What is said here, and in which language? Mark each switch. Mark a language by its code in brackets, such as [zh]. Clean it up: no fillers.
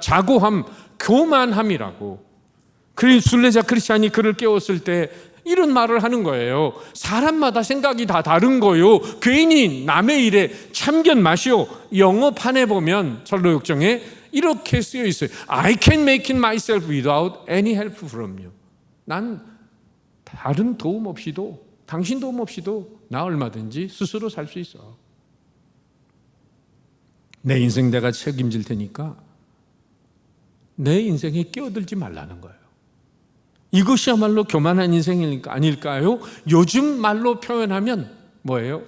[ko] 자고함, 교만함이라고. 순례자 크리스찬이 그를 깨웠을 때 이런 말을 하는 거예요. 사람마다 생각이 다 다른 거요. 괜히 남의 일에 참견 마시오. 영어판에 보면 전로역정에 이렇게 쓰여 있어요. [en] I can make it myself without any help from you. [ko] 난 다른 도움 없이도, 당신 도움 없이도 나 얼마든지 스스로 살 수 있어. 내 인생 내가 책임질 테니까 내 인생에 끼어들지 말라는 거예요. 이것이야말로 교만한 인생일까 아닐까요? 요즘 말로 표현하면 뭐예요?